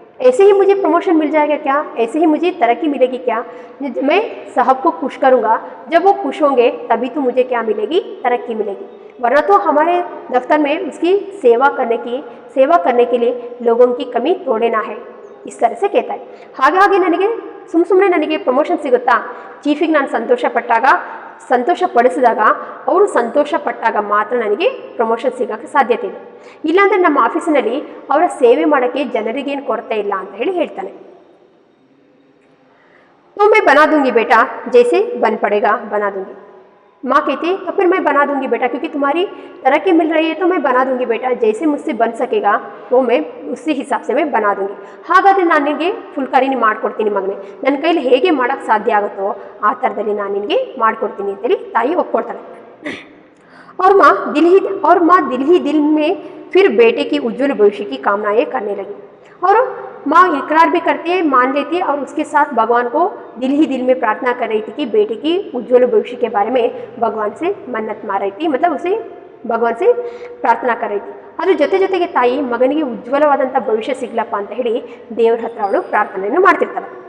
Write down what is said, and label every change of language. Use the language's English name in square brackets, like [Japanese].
[Hindi] ऐसे ही मुझे प्रमोशन मिल जाएगा क्या, ऐसे ही मुझे तरक्की मिलेगी क्या. मैं साहब को खुश करूंगा, जब वो खुश होंगे तभी तो मुझे क्या मिलेगी, तरक्की मिलेगी, वरना तो हमारे दफ्तर में उसकी सेवा करने के लिए लोगों की कमी थोड़े ना है. इस तरह से कहता है. [Kannada] ಹಾಗಾಗಿ ನನಗೆ ಸುಮ್ಮನೆ ನನಗೆ ಪ್ರಮೋಷನ್ ಸಿಗುತ್ತಾ, ಚೀಫಿಗೆ ನಾನು ಸಂತೋಷಪಡಿಸಿದಾಗ ಅವರು ಸಂತೋಷಪಟ್ಟಾಗ ಮಾತ್ರ ನನಗೆ ಪ್ರಮೋಷನ್ ಸಿಗೋಕ್ಕೆ ಸಾಧ್ಯತೆ ಇದೆ, ಇಲ್ಲಾಂದರೆ ನಮ್ಮ ಆಫೀಸಿನಲ್ಲಿ ಅವರ ಸೇವೆ ಮಾಡೋಕ್ಕೆ ಜನರಿಗೇನು ಕೊರತೆ ಇಲ್ಲ ಅಂತ ಹೇಳ್ತಾನೆ. [Hindi] तो मैं बना दूंगी बेटा, जैसे बन पड़ेगा बना दूंगी. माँ कहती तो फिर मैं बना दूंगी बेटा, क्योंकि तुम्हारी तरक्की मिल रही है तो मैं बना दूंगी बेटा, जैसे मुझसे बन सकेगा वो मैं उसी हिसाब से मैं बना दूंगी. [Kannada] ಹಾಗಾದರೆ ನಾನು ನಿನಗೆ ಫುಲ್ಕಾರಿನಿ ಮಾಡಿಕೊಡ್ತೀನಿ ಮಗನೇ, ನನ್ನ ಕೈಲಿ ಹೇಗೆ ಮಾಡೋಕ್ಕೆ ಸಾಧ್ಯ ಆಗುತ್ತೋ ಆ ಥರದಲ್ಲಿ ನಾನು ನಿನಗೆ ಮಾಡಿಕೊಡ್ತೀನಿ ಅಂತೇಳಿ ತಾಯಿ ಒಪ್ಕೊಳ್ತಾಳೆ. [Hindi] और माँ दिल ही दिल में फिर बेटे की उज्जवल भविष्य की कामनाएं करने लगी. और माँ इकरार भी करती है, मान लेती है, और उसके साथ भगवान को दिल ही दिल में प्रार्थना कर रही थी कि बेटे की उज्जवल भविष्य के बारे में भगवान से मन्नत मार रही थी, मतलब उसे भगवान से प्रार्थना कर रही थी. [Kannada] ಅದ್ರ ಜೊತೆಗೆ ತಾಯಿ ಮಗನಿಗೆ ಉಜ್ವಲವಾದಂಥ ಭವಿಷ್ಯ ಸಿಗ್ಲಪ್ಪ ಅಂತ ಹೇಳಿ ದೇವರ ಹತ್ರ ಅವಳು ಪ್ರಾರ್ಥನೆಯನ್ನು ಮಾಡ್ತಿರ್ತಾಳೆ.